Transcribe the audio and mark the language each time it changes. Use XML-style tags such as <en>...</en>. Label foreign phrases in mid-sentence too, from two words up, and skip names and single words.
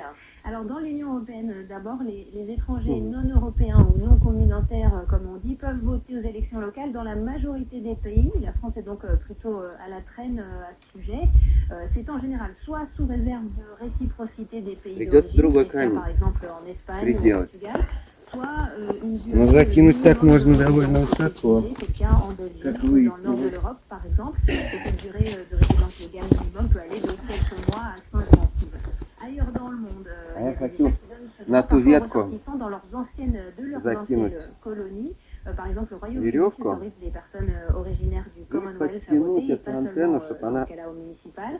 <fr>Alors dans l'Union européenne, d'abord, les étrangers non européens ou non communautaires, comme on dit, peuvent voter aux élections locales dans la majorité des pays. La France est donc plutôt à la traîne à ce sujet. C'est en général soit sous réserve de réciprocité des pays d'origine, par exemple en Espagne ou au Portugal, soit une durée</fr> <ru>закинуть так можно довольно высоко.</ru> <fr>c'est le cas en Belgique, dans le nord de l'Europe par exemple, et cette durée de résidence légale minimum peut aller de quelques mois à 5 ans. Ailleurs dans le monde, il y a des États qui donnent ce droit parfois aux ressortissants dans leurs anciennes colonies. Par exemple, le Royaume-Uni autorise les personnes originaires du Commonwealth à voter, et pas seulement dans le cas au municipal.</fr>